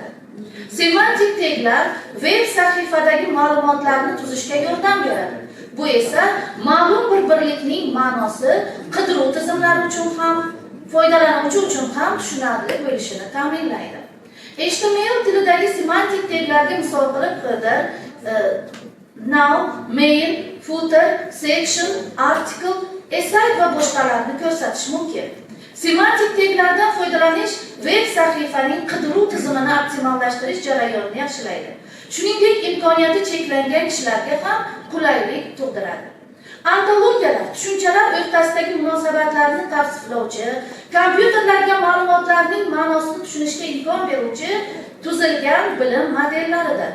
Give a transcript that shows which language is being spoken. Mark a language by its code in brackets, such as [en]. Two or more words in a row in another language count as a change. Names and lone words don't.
[uz] Semantik taglar veb sahifadagi ma'lumotlarni tuzishga yordam beradi. Bu esa ma'lum bir birlikning ma'nosi qidiruv tizimlari uchun ham, foydalanuvchi uchun ham tushunarli bo'lishini ta'minlaydi. HTML tilidagi semantik taglarga misol qilib qidir, now, main, footer, section, article, aside va boshqalarni ko'rsatish mumkin. Semantik taglardan foydalanish veb sahifaning qidiruv tizimini optimallashtirish jarayonini yaxshilaydi. Shuningdek, imkoniyati cheklangan kishilarga ham qulaylik tug'diradi. Antologiyalar tushunchalar o'rtasidagi munosabatlarni tavsiflovchi, kompyuterlarga ma'lumotlarning ma'nosini tushunishga imkon beruvchi tuzilgan bilim modellaridir.